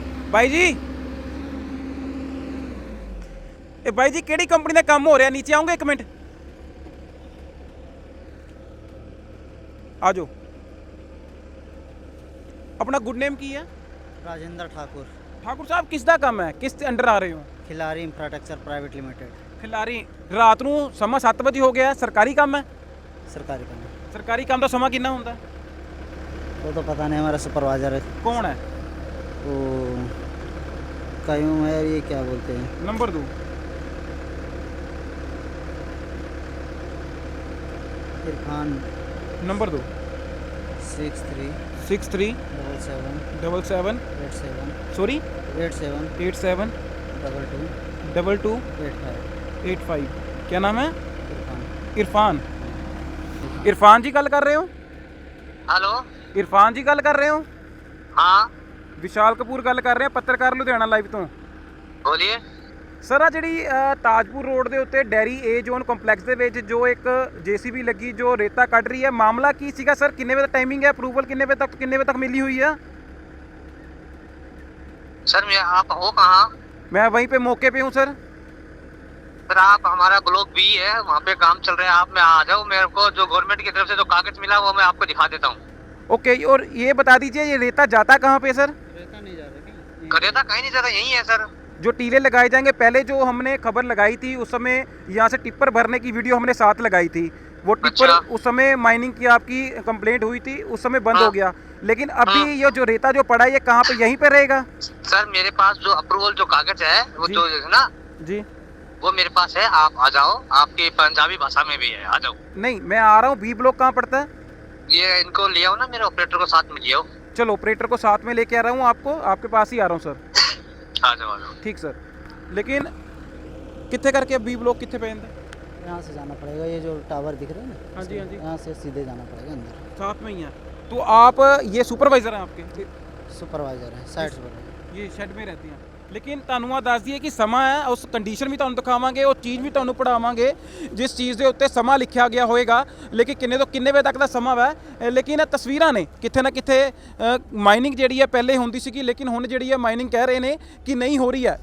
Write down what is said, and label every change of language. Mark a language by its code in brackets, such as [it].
[pa] ਬਾਈ ਜੀ, ਇਹ ਬਾਈ ਜੀ ਕਿਹੜੀ ਕੰਪਨੀ ਦਾ ਕੰਮ ਹੋ ਰਿਹਾ, ਨੀਚੇ ਆਉਂਗੇ ਇੱਕ ਮਿੰਟ, ਆ ਜਾਓ। [hi] अपना गुड नेम की है? राजेंद्र ठाकुर। ठाकुर साहब किस दा काम है, किस अंडर आ रहे हो? Khillari infrastructure private limited. Khillari. [pa] रात ਨੂੰ ਸਮਾਂ 7 ਵਜੇ ਹੋ ਗਿਆ, ਸਰਕਾਰੀ ਕੰਮ ਹੈ? [hi] सरकारी काम है। [pa] ਸਰਕਾਰੀ ਕੰਮ ਦਾ ਸਮਾਂ ਕਿੰਨਾ ਹੁੰਦਾ? [hi] वो तो पता नहीं, हमारा सुपरवाइजर है कौन है? वो क्यों है, ये क्या बोलते हैं, नंबर दो। इरफान। नंबर दो। 63 63 77 77 87 सॉरी 87 87 22 22 85 85। क्या नाम है? इरफान। इरफान। इरफान जी गल कर रहे हो? हेलो। इरफान जी गल कर रहे हो? हाँ विशाल कपूर गल कर रहे हैं, पत्रकार लुधियाना लाइव तो। बोलिए। [pa] ਸਰ ਆ ਜਿਹੜੀ ਤਾਜਪੁਰ ਰੋਡ ਦੇ ਉੱਤੇ ਡੈਰੀ ਏ ਜ਼ੋਨ ਕੰਪਲੈਕਸ ਦੇ ਵਿੱਚ ਜੋ ਇੱਕ ਜੀਸੀਬੀ ਲੱਗੀ ਜੋ ਰੇਤਾ ਕੱਢ ਰਹੀ ਹੈ, ਮਾਮਲਾ ਕੀ ਸੀਗਾ ਸਰ? ਕਿੰਨੇ ਵਜੇ ਟਾਈਮਿੰਗ ਹੈ, ਅਪਰੂਵਲ ਕਿੰਨੇ ਵਜੇ ਤੱਕ ਮਿਲੀ [hi] हुई है? सर मैं आप हो कहाँ? मैं वहीं पे मौके पे हूँ सर। सर आप हमारा ब्लॉक बी है, वहाँ पे काम चल रहा है, आप में आ जाओ, मेरे को जो गवर्नमेंट की तरफ से जो कागज मिला वो मैं आपको दिखा देता हूँ। ओके, और ये बता दीजिए ये रेता जाता कहाँ पे सर? रेता नहीं जा रहा, रेता कहीं नहीं जाता, यही है सर। जो टीले लगाए जाएंगे, पहले जो हमने खबर लगाई थी उस समय यहाँ से टिप्पर भरने की वीडियो हमने साथ लगाई थी, वो टिप्पर अच्छा। उस समय माइनिंग की आपकी कंप्लेंट हुई थी, उस समय बंद हो हाँ। गया। लेकिन अभी ये जो रेता जो पड़ा है ये कहाँ पे, यहीं पे रहेगा? सर मेरे पास जो अप्रूवल जो कागज है वो जी। जो है ना, जी वो मेरे पास है, आप आ जाओ, आपकी पंजाबी भाषा में भी है, आ जाओ। नहीं, मैं आ रहा हूँ। बी ब्लॉक कहाँ पड़ता है? ये इनको ले आओ ना, मेरे ऑपरेटर को साथ में ले आओ। चलो ऑपरेटर को साथ में लेके आ रहा हूँ, आपको आपके पास ही आ रहा हूँ सर। आ जाओ आ जाओ। ठीक सर। लेकिन कितने करके बी ब्लॉक कितने पे अंदर? यहाँ से जाना पड़ेगा, ये जो टावर दिख रहे हैं ना, हाँ जी, हाँ जी। यहाँ से सीधे जाना पड़ेगा अंदर। साथ में ही है। तो आप ये सुपरवाइजर हैं आपके, सुपरवाइजर है, साइड पर। ये शेड में रहते हैं। [pa] लेकिन ਤੁਹਾਨੂੰ ਆ ਦੱਸ ਦਈਏ ਕਿ ਸਮਾਂ ਹੈ, ਉਸ ਕੰਡੀਸ਼ਨ ਵੀ ਤੁਹਾਨੂੰ ਦਿਖਾਵਾਂਗੇ, ਉਹ ਚੀਜ਼ ਵੀ ਤੁਹਾਨੂੰ ਪੜਾਵਾਂਗੇ ਜਿਸ ਚੀਜ਼ ਦੇ ਉੱਤੇ ਸਮਾਂ ਲਿਖਿਆ ਗਿਆ ਹੋਏਗਾ। ਲੇਕਿਨ ਕਿੰਨੇ ਤੋਂ ਕਿੰਨੇ ਵਜੇ ਤੱਕ ਦਾ ਸਮਾਂ ਹੈ। ਲੇਕਿਨ ਇਹ ਤਸਵੀਰਾਂ ਨੇ ਕਿਤੇ ਨਾ ਕਿਤੇ ਮਾਈਨਿੰਗ ਜਿਹੜੀ ਹੈ ਪਹਿਲੇ ਹੁੰਦੀ ਸੀਗੀ, ਲੇਕਿਨ ਹੁਣ ਜਿਹੜੀ ਹੈ ਮਾਈਨਿੰਗ ਕਹਿ ਰਹੇ ਨੇ ਕਿ ਨਹੀਂ ਹੋ ਰਹੀ ਹੈ।